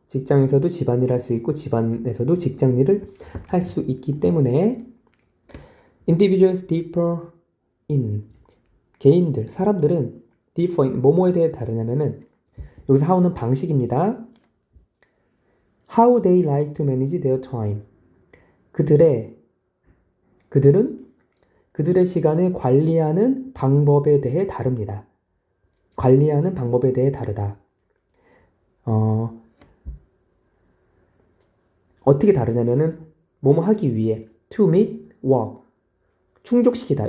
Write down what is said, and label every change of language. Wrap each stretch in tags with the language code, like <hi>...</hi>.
<ko>직장에서도 집안일 할 수 있고 집안에서도 직장일을 할 수 있기 때문에</ko> <en>individuals differ in</en> <ko>개인들, 사람들은</ko> <en>differ in</en> <ko>뭐뭐에 대해 다르냐면은 여기서 how는 방식입니다.</ko> <en>How they like to manage their time. 그들의</en> <ko>그들은 그들의 시간을 관리하는 방법에 대해 다릅니다. 관리하는 방법에 대해 다르다. 어떻게 다르냐면은 뭐뭐 하기 위해</ko> <en>to meet work</en> <ko>충족시키다.</ko>